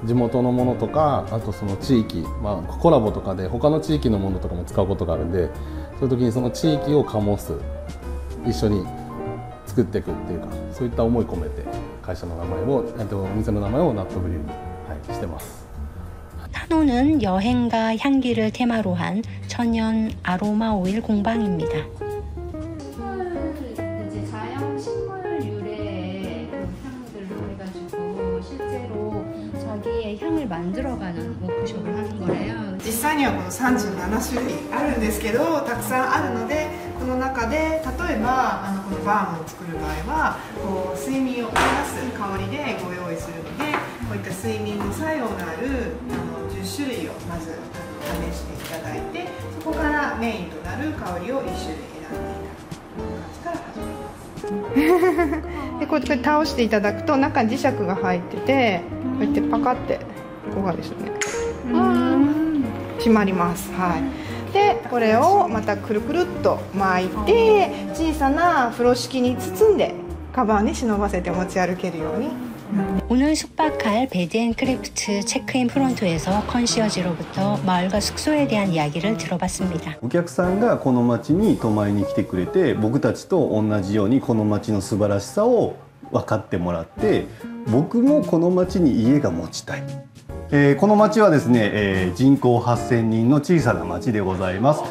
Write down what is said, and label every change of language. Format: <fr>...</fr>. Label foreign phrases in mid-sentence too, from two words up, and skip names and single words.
<ja>地元のものとか、あとその地域、コラボとかで他の地域のものとかも使うことがあるんで、そういう時にその地域を醸す、一緒に作っていくっていうか、そういった思い込めて会社の名前を、お店の名前をナットブリューに、してます。</ja> <ko>타노는 여행과 향기를 테마로 한 천연 아로마 오일 공방입니다. 이제 자연 식물 유래의 향들로 해가지고 실제로 자기의 향을 만들어가는 워크숍을 하는 거래요.</ko> <ja>実際にはこの37種類あるんですけど、たくさんあるので、この中で例えばこのバームを作る場合はこう睡眠を促す香りでご用意するので、こういった睡眠の作用のある10種類をまず試していただいて、そこからメインとなる香りを1種類選んでいただく感じから始めます。でこうやって倒していただくと中に磁石が入ってて、こうやってパカってここがですね閉まります。はい、でこれをまたくるくるっと巻いて小さな風呂敷に包んでカバンに忍ばせて持ち歩けるように</ja> <ko>오늘 숙박할 베드앤크래프트 체크인 프론트에서 컨시어지로부터 마을과 숙소에 대한 이야기를 들어봤습니다.</ko> <ja>お客さんがこの町に泊まりに来てくれて、僕たちと同じようにこの町の素晴らしさを分かってもらって、僕もこの町に家が持ちたい。この町はですね、人口8000人の小さな町でございます。</ja>